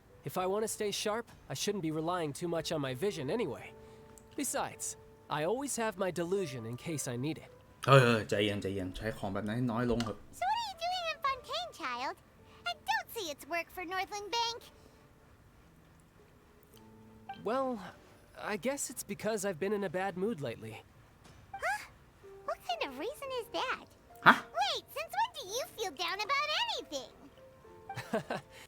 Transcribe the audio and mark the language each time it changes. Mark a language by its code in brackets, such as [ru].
[en] If I want to stay sharp, I shouldn't be relying too much on my vision anyway. Besides, I always have my delusion in case I need it. [th] ใจเย็นใช้ของแบบนั้นให้น้อยลงเถอะ [en] So what are you doing in Fontaine, child? I don't see it's work for Northland Bank. Well, I guess it's because I've been in a bad mood lately. Huh? What kind of reason is that? Huh? Wait, since when do you feel down about anything?